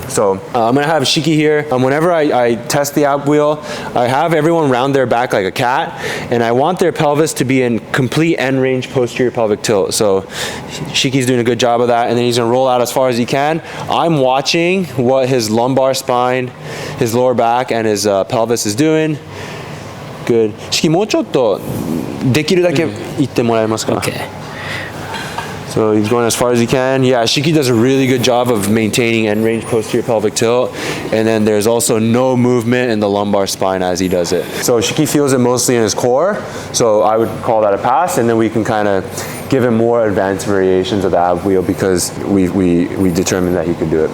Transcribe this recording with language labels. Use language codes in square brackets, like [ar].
[en] So I'm gonna have Shiki here. Whenever I test the ab wheel, I have everyone round their back like a cat, and I want their pelvis to be in complete end range posterior pelvic tilt. So Shiki's doing a good job of that, and then he's gonna roll out as far as he can. I'm watching what his lumbar spine, his lower back, and his pelvis is doing. Good. [ja] Shiki, もうちょっとできるだけ行ってもらえますか? [en] Okay. So he's going as far as he can. Yeah, Shiki does a really good job of maintaining end range posterior pelvic tilt. And then there's also no movement in the lumbar spine as he does it. So Shiki feels it mostly in his core. So I would call that a pass. And then we can kind of give him more advanced variations of the ab wheel because we determined that he could do it.